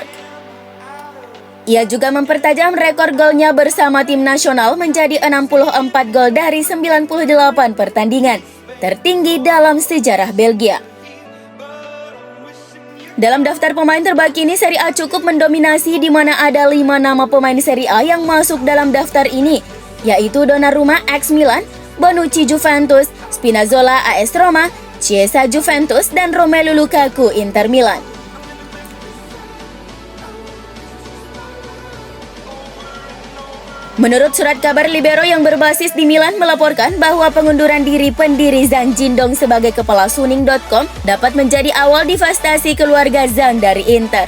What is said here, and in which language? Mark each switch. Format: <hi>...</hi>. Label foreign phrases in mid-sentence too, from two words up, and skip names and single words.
<id>Ia juga mempertajam rekor golnya bersama tim nasional menjadi 64 gol dari 98 pertandingan, tertinggi dalam sejarah Belgia. Dalam daftar pemain terbaik ini, Serie A cukup mendominasi di mana ada 5 nama pemain Serie A yang masuk dalam daftar ini, yaitu Donnarumma ex Milan, Bonucci Juventus, Spinazzola AS Roma, Chiesa Juventus, dan Romelu Lukaku Inter Milan. Menurut surat kabar Libero yang berbasis di Milan melaporkan bahwa pengunduran diri pendiri Zhang Jindong sebagai kepala Suning.com dapat menjadi awal devastasi keluarga Zhang dari Inter.</id>